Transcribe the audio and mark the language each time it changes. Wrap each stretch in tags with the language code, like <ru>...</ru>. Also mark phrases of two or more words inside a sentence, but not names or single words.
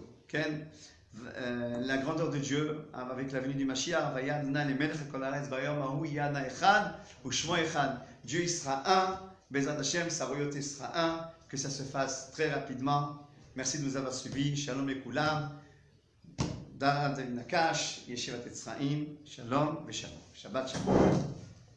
<fr>La grandeur de Dieu avec la venue du Mashiach. Dieu il sera un,</fr> <he>בעזרת השם,</he> <fr>sa royauté sera un, que ça se fasse très rapidement. Merci de nous avoir suivis.</fr> <he>שלום את כולם.</he> <fr>Dara Nakash, Yeshivat Etzraïm.</fr> <he>שלום ושלום. שבת שלום.</he>